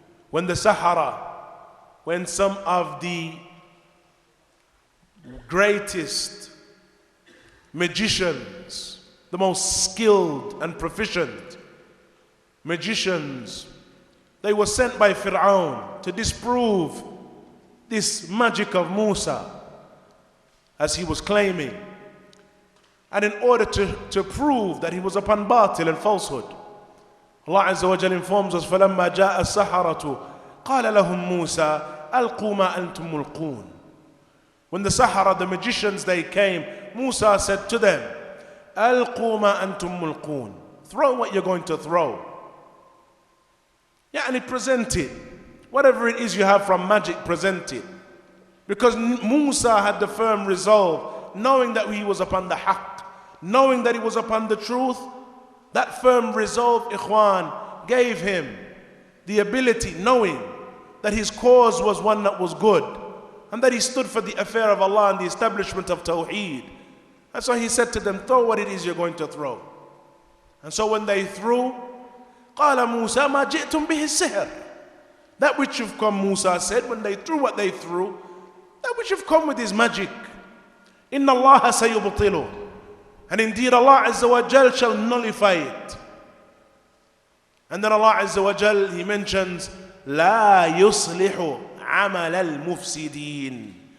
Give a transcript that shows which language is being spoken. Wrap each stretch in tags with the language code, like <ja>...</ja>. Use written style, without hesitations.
<en>When the Sahara, when some of the greatest magicians, the most skilled and proficient magicians, they were sent by Fir'aun to disprove this magic of Musa as he was claiming, and in order to prove that he was upon batil and falsehood. Allah Azza wa Jal informs us,</en> <ar>فَلَمَّا جَاءَ السَّحَرَةُ قَالَ لَهُمْ مُوسَى أَلْقُوا مَا أَنْتُمْ مُلْقُونَ.</ar> <en>When the Sahara, the magicians, they came, Musa said to them,</en> <ar>أَلْقُوا مَا أَنْتُمْ مُلْقُونَ.</ar> <en>Throw what you're going to throw. And present it. Whatever it is you have from magic, present it. Because Musa had the firm resolve, knowing that he was upon the haqq, knowing that he was upon the truth. That firm resolve, ikhwan, gave him the ability, knowing that his cause was one that was good, and that he stood for the affair of Allah and the establishment of Tawheed. And so he said to them, throw what it is you're going to throw. And so when they threw,</en> <ar>قَالَ مُوسَى مَا جِئْتُمْ بِهِ السِّحْرِ.</ar> <en>That which you've come, Musa said, when they threw what they threw, that which you've come with is magic.</en> <ar>إِنَّ اللَّهَ سَيُبْطِلُهُ.</ar> <en>And indeed Allah Azza wa Jal shall nullify it. And then Allah Azza wa Jal, he mentions,</en> <ar>لَا يُصْلِحُ عَمَلَ الْمُفْسِدِينَ.</ar>